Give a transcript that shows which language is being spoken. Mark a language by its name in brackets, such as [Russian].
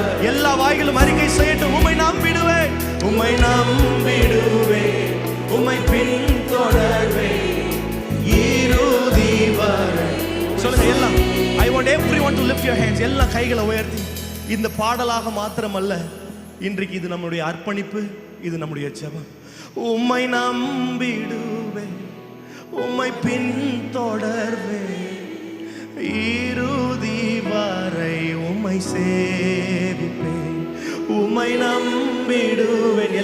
[Tamil] எல்லா வாய்களும் அறிக்கை செய்யட்டும், உம்மை நம்பிடுவேன், உம்மை நம்பிடுவேன், உம்மை பின்தொடர்வேன் இறுதி வரை. சொல்லுங்க எல்லாம், [English] I want everyone to lift your hands. [Tamil] எல்லா கைகளை உயர்த்தி, இந்த பாடலாக மாத்திரமல்ல, இன்றைக்கு இது நம்முடைய அர்ப்பணிப்பு, இது நம்முடைய ஜெபம். உம்மை நம்பிடுவேன், உம்மை பின்தொடர்வேன் இறுதி வரை, உம்மை சேவிப்பேன், உம்மை நம்பிடுவேன்.